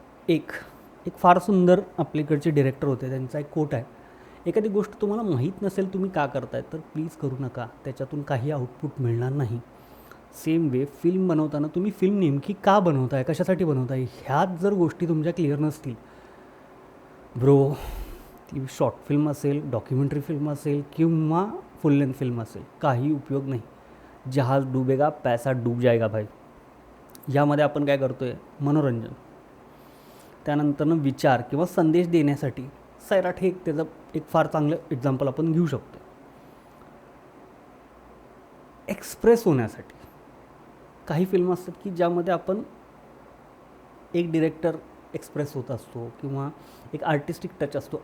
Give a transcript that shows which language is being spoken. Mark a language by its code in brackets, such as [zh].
[mr] एक फार सुंदर आपल्याकडचे डिरेक्टर होते, त्यांचा एक कोट आहे, एखादी गोष्ट तुम्हाला माहीत नसेल तुम्ही का करताय तर प्लीज करू नका, त्याच्यातून काही आउटपुट मिळणार नाही. सेम वे फिल्म बनवताना तुम्ही फिल्म नेमकी का बनवताय, कशासाठी बनवताय, ह्याच जर गोष्टी तुमच्या क्लिअर नसतील ब्रो, ती शॉर्ट फिल्म असेल, डॉक्युमेंटरी फिल्म असेल किंवा फुल लेंथ फिल्म असेल, काही उपयोग नाही. [hi] जहाज डुबेगा पैसा डूब जाएगा भाई. [mr] यामध्ये आपण काय करतो आहे, मनोरंजन, त्यानंतरनं विचार किंवा संदेश देण्यासाठी. सैराट हे त्याचं एक फार चांगलं एक्झाम्पल आपण घेऊ शकतो. एक्सप्रेस होण्यासाठी काही फिल्म असतात की ज्यामध्ये आपण एक डिरेक्टर एक्सप्रेस होत असतो किंवा एक आर्टिस्टिक टच असतो.